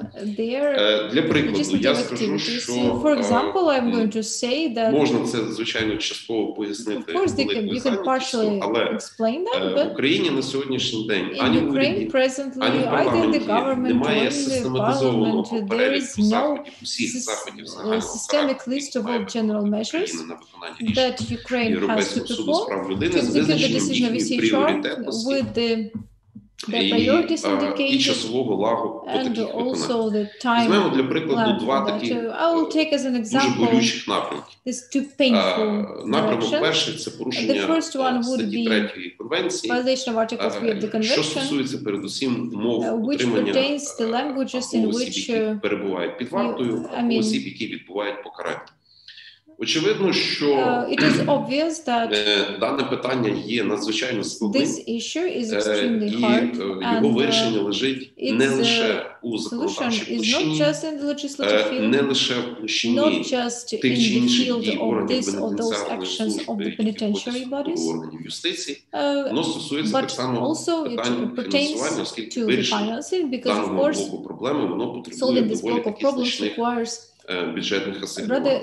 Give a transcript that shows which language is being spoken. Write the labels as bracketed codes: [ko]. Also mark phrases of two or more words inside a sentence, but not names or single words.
[uk] Для прикладу, я скажу, що можна це, звичайно, частково пояснити великою зайнятістю, але в Україні на сьогоднішній день ані в уряді, ані в парламенті немає систематизованого переліку заходів, усіх заходів загального характеру, [en] general measures that Ukraine has to perform to execute the decision of ECHR with the priorities indicated and also the time plan for that. I will take as an example these two painful directions. The first one would be violation of Article 3 of the Convention, which pertains to languages in which [uk] осіб, які відбувають покарання. Очевидно, що дане питання є надзвичайно складним, і його вирішення лежить не лише у законодавчій площині, не лише в площині тих чи інших дій органів бенефіціарної служби і органів юстиції, воно стосується так само питань фінансування, оскільки вирішення даного блоку проблеми, воно потребує доволі таких значних бюджетних асигнувань.